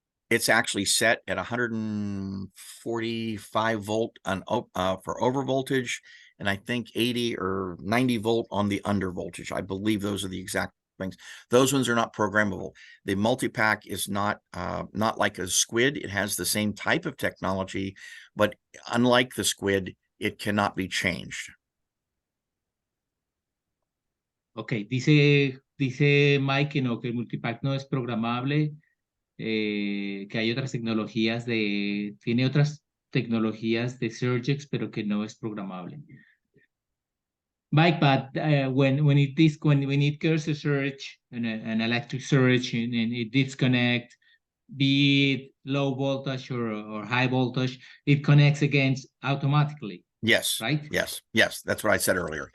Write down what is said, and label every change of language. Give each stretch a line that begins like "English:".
English: It's actually set at 145 volt for over voltage, and I think 80 or 90 volt on the under voltage. I believe those are the exact things. Those ones are not programmable. The multi-pack is not like a squid. It has the same type of technology, but unlike the squid, it cannot be changed.
Spanish: Ok, dice Mike que no, que el multipack no es programable, que hay otras tecnologías tiene otras tecnologías de Surgex, pero que no es programable.
English: Mike, but when it occurs a surge, an electric surge, and it disconnect, be it low voltage or high voltage, it connects against automatically. Yes. Right? Yes. That's what I said earlier.